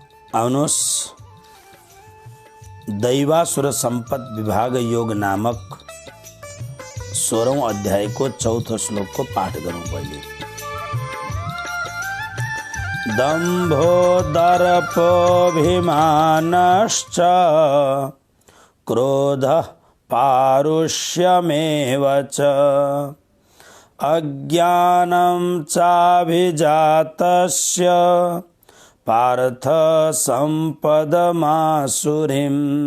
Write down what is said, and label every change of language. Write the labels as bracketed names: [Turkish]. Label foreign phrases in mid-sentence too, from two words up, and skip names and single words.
[Nepali] आउनुहोस् दैवासुर सम्पद विभाग योग नामक 16औं अध्यायको 4थो श्लोकको पाठ गरौँ पहिले। [Sanskrit] दम्भो दर्पोऽभिमानश्च क्रोधः पारुष्यमेव च अज्ञानं चाभिजातस्य पार्थ सम्पदमासुरीम्।